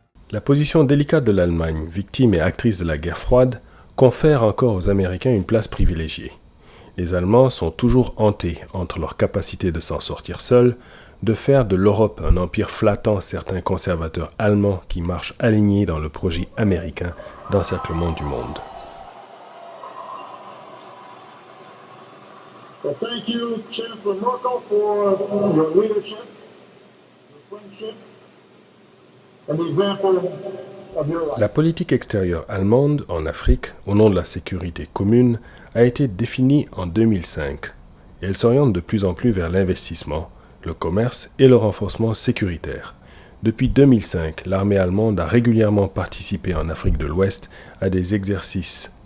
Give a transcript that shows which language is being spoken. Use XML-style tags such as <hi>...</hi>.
<fr>La position délicate de l'Allemagne, victime et actrice de la guerre froide, confère encore aux Américains une place privilégiée. Les Allemands sont toujours hantés entre leur capacité de s'en sortir seuls, de faire de l'Europe un empire flattant certains conservateurs allemands qui marchent alignés dans le projet américain d'encerclement du monde.</fr> <en>Well, thank you, Chancellor Merkel, for your leadership, your friendship, and the example of your life.</en> <fr>La politique extérieure allemande en Afrique, au nom de la sécurité commune, a été définie en 2005 et elle s'oriente de plus en plus vers l'investissement, le commerce et le renforcement sécuritaire. Depuis 2005, l'armée allemande a régulièrement participé en Afrique de l'Ouest à des exercices</fr>